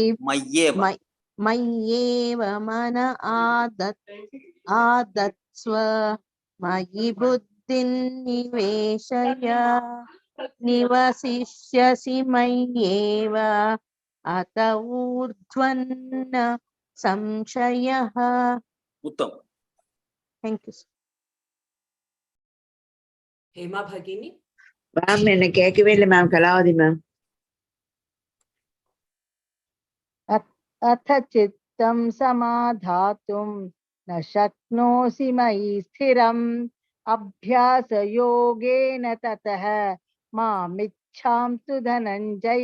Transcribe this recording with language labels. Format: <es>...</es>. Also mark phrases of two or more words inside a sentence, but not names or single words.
<sa>मय्येव मन आदत्स्व मयि बुद्धिं निवेशय निवसिष्यसि मय्येव अत ऊर्ध्वन्न संशयः. उत्तम.</sa> <en>thank you.</en> <sa>हेमा भगिनी</sa> <ta>மேம் என்ன கேட்கவே இல்லை மேம். கலாவதி மேம்.</ta> <sa>अथ चित्तं समाधातुं न शक्नोषि मयि स्थिरम् अभ्यासयोगेन ततः मामिच्छां तु धनञ्जय.</sa>